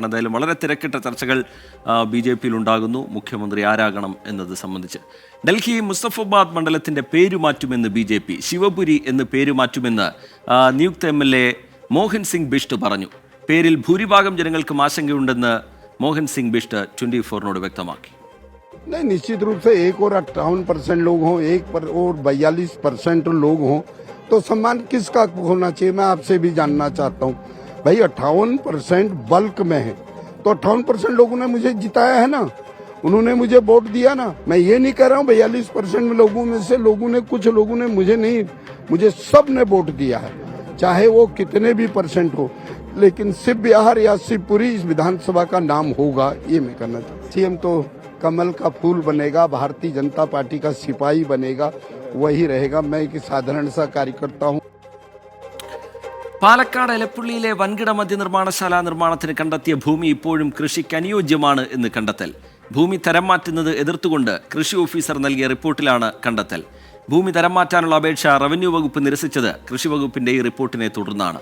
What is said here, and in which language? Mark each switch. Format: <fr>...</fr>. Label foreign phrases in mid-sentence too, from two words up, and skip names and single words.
<ml>എന്തായാലും വളരെ തിരക്കിട്ട ചർച്ചകൾ BJPയിൽ ഉണ്ടാകുന്നു മുഖ്യമന്ത്രി ആരാകണം എന്നത് സംബന്ധിച്ച്. ഡൽഹി മുസ്തഫാബാദ് മണ്ഡലത്തിന്റെ പേരുമാറ്റുമെന്ന് BJP, ശിവപുരി എന്ന് പേരുമാറ്റുമെന്ന് നിയുക്ത MLA മോഹൻ സിംഗ് ബിഷ്ട് പറഞ്ഞു. പേരിൽ ഭൂരിഭാഗം ജനങ്ങൾക്കും ആശങ്കയുണ്ടെന്ന് മോഹൻ സിംഗ് ബിഷ്ട് 24-നോട് വ്യക്തമാക്കി.</ml> <hi>नहीं, निश्चित रूप से 1 और 58% लोग हों, 1 और 42% लोग हों, तो सम्मान किसका होना चाहिए मैं आपसे भी जानना चाहता हूँ. भाई 58% बल्क में है, तो 58% लोगों ने मुझे जिताया है ना, उन्होंने मुझे वोट दिया ना. मैं ये नहीं कह रहा हूँ 42% लोगों में से कुछ लोगों ने मुझे नहीं, मुझे सब ने वोट दिया है, चाहे वो कितने भी परसेंट हो. लेकिन शिव बिहार या शिवपुरी इस विधानसभा का नाम होगा, ये मैं कहना चाहता हूँ. CM तो कमल का फूल बनेगा, भारतीय जनता पार्टी का सिपाही बनेगा, वही रहेगा. मैं एक साधारण सा कार्यकर्ता हूँ.</hi> <ml>പാലക്കാട് എലപ്പുള്ളിയിലെ വൻകിട മദ്യനിർമ്മാണശാല നിർമ്മാണത്തിന് കണ്ടെത്തിയ ഭൂമി ഇപ്പോഴും കൃഷിക്ക് അനുയോജ്യമാണ് എന്ന് കണ്ടെത്തൽ. ഭൂമി തരം മാറ്റുന്നത് എതിർത്തുകൊണ്ട് കൃഷി ഓഫീസർ നൽകിയ റിപ്പോർട്ടിലാണ് കണ്ടെത്തൽ. ഭൂമി തരം മാറ്റാനുള്ള അപേക്ഷ റവന്യൂ വകുപ്പ് നിരസിച്ചത് കൃഷി വകുപ്പിന്റെ ഈ റിപ്പോർട്ടിനെ തുടർന്നാണ്.</ml>